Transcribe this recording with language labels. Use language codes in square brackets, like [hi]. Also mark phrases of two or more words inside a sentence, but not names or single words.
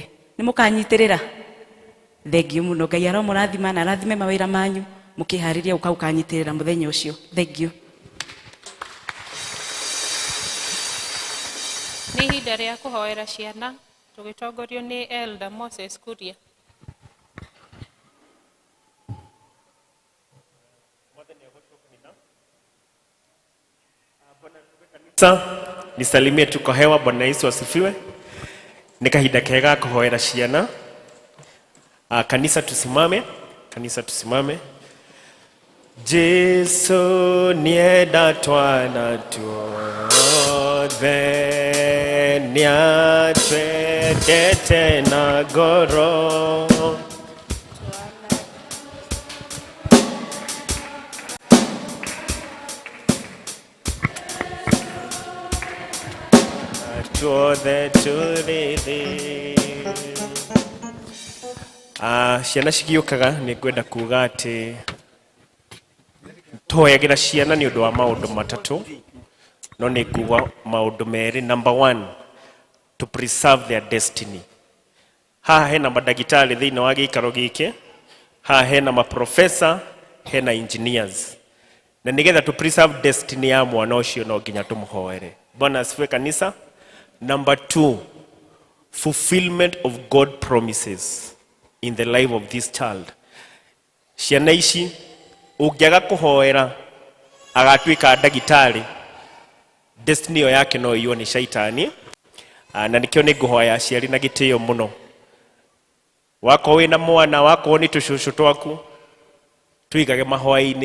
[ki] Nĩ mũkanyitĩrĩra? Thengiũ mũno. Ngai aromũrathima na arathime mawĩra manyu mũkĩharĩria gũka ũkanyitĩrĩra mũthenya ũcio. Thengiũ. Nĩ ihinda rĩa kũhoera ciana tũgĩtongorio nĩ Elder Moses Kuria. [sw] Nisalimie tuko hewa. Bwana Yesu asifiwe. [ki] Ni kahinda kega kuhoera ciana. [sw] Kanisa tusimame. Kanisa tusimame. [ki] Jesu nienda twana tuothe niatwendete na ngoro tuothe turithi. Ciana cigiũkaga nĩ ngwenda kuga atĩ tũhoyagĩra ciana nĩ ũndũ wa maũndũ matatũ, no nĩ nguga maũndũ merĩ. [en] Number 1, to preserve their destiny. [ki] Haha hena mandagĩtarĩ thĩinĩ wa gĩikaro gĩkĩ, haha hena maprofesa, hena engineers, na nĩgetha [en] to preserve destiny [ki] ya mwana ũcio no nginya tũmũhoere. [sw] Bwana asifiwe kanisa. [en] Number 2, fulfillment of God promises in the life of this child. [ki] Ciana ici ũngĩaga kũhoera agatuĩka ndagĩtarĩ, destiny yake no ĩiywo nĩ shaitani. Na nĩkĩo nĩ ngũhoya aciari na gĩtĩo mũno. Wakorwo wĩna mwana, wakorwo nĩ tũcũcũ twaku, tuigage mahoya-inĩ.